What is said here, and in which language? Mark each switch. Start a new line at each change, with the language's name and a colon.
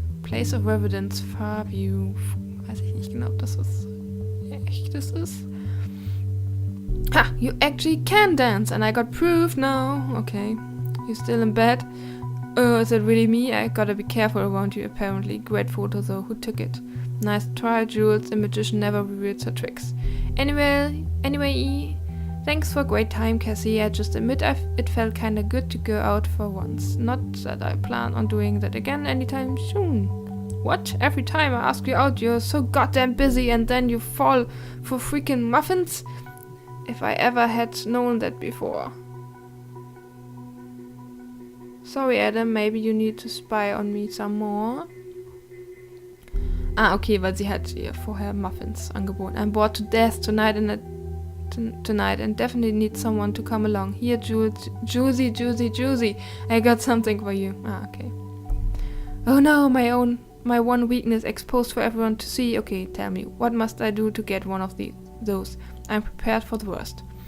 English: Place of Residence, Fairview.
German: Weiß ich nicht genau, ob das was Echtes ist. Ha!
English: You actually can dance and I got proof now. Okay. You still in bed? Oh, is it really me? I gotta be careful around you apparently. Great photo though. Who took it? Nice try, Jules. The magician never reveals her tricks. Anyway, thanks for a great time, Cassie. I just admit it felt kinda good to go out for once. Not that I plan on doing that again anytime soon. What? Every time I ask you out, you're so goddamn busy and then you fall for freaking muffins? If I ever had known that before. Sorry, Adam, maybe you need to spy on me some more.
German: Ah, okay, weil sie hat ihr vorher Muffins angeboten.
English: I'm bored to death tonight and definitely need someone to come along. Here, Juicy, I got something for you. Ah, okay. Oh no, my one weakness exposed for everyone to see. Okay, tell me, what must I do to get one of those? I'm prepared for the worst.